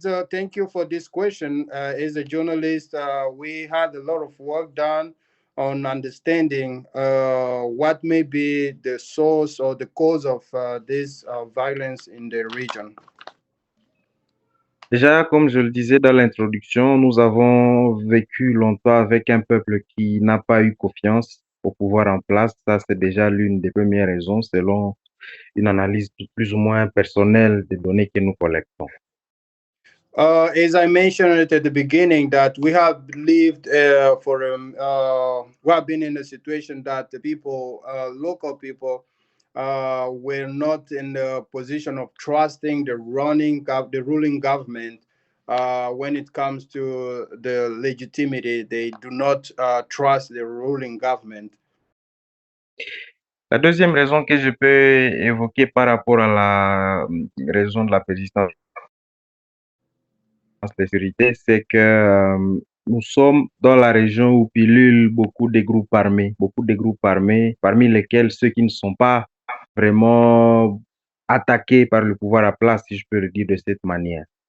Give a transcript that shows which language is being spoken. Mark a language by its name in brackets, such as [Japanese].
[English] Thank you for this question. As a journalist, we had a lot of work done on understanding what may be the source or the cause of this violence in the region. [French] Déjà, comme je le disais dans l'introduction, nous avons vécu longtemps avec un peuple qui n'a pas eu confiance au pouvoir en place. Ça, c'est déjà l'une des premières raisons, selon une analyse plus ou moins personnelle des données que nous collectons. [English] As I mentioned at the beginning, that we have lived we have been in a situation that the people, local people, were not in the position of trusting the ruling government. When it comes to the legitimacy, they do not trust the ruling government. [French] La deuxième raison que je peux évoquer par rapport à la raison de la persistance de sécurité, c'est que nous sommes dans la région où pullulent beaucoup de groupes armés, parmi lesquels ceux qui ne sont pas vraiment attaqués par le pouvoir à place, si je peux le dire de cette manière.